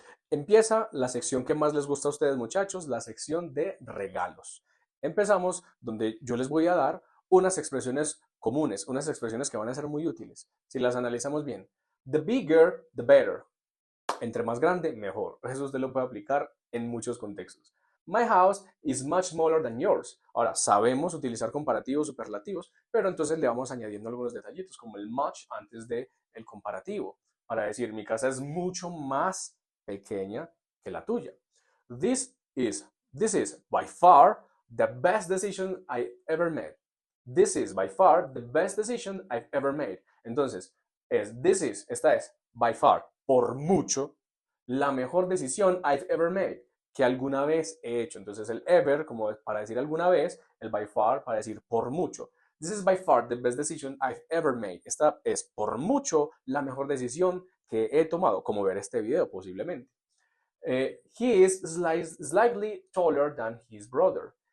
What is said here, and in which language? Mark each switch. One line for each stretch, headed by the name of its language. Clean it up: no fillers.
Spanish: Empieza la sección que más les gusta a ustedes, muchachos, la sección de regalos. Empezamos donde yo les voy a dar unas expresiones comunes, unas expresiones que van a ser muy útiles si las analizamos bien.
English: The bigger, the better.
Spanish: Entre más grande, mejor. Eso usted lo puede aplicar en muchos contextos.
English: My house is much smaller than yours.
Spanish: Ahora, sabemos utilizar comparativos, superlativos, pero entonces le vamos añadiendo algunos detallitos, como el much antes del comparativo, para decir, mi casa es mucho más pequeña que la tuya.
English: This is by far the best decision I ever made. This is by far the best decision I've ever made.
Spanish: Entonces, esta es
English: by far,
Spanish: por mucho, la mejor decisión
English: I've ever made,
Spanish: que alguna vez he hecho. Entonces el ever, como para decir alguna vez, el by far para decir por mucho.
English: This is by far the best decision I've ever made.
Spanish: Esta es por mucho la mejor decisión que he tomado, como ver este video posiblemente.
English: He is slightly taller than his brother.